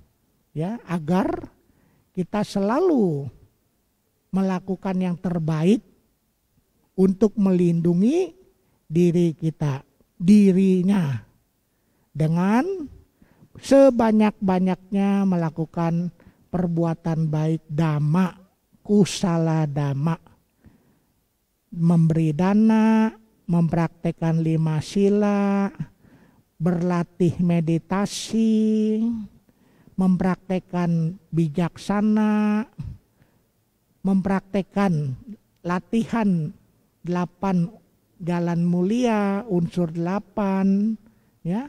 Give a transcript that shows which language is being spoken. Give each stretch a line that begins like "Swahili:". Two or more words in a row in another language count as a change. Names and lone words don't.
Indonesian: ya, agar kita selalu melakukan yang terbaik untuk melindungi diri kita, dirinya, dengan sebanyak-banyaknya melakukan perbuatan baik dhamma,
Pali: kusala dhamma,
Indonesian: memberi dana, mempraktekkan 5 sila, berlatih meditasi, mempraktekkan bijaksana, mempraktekkan latihan 8 jalan mulia, unsur 8, ya.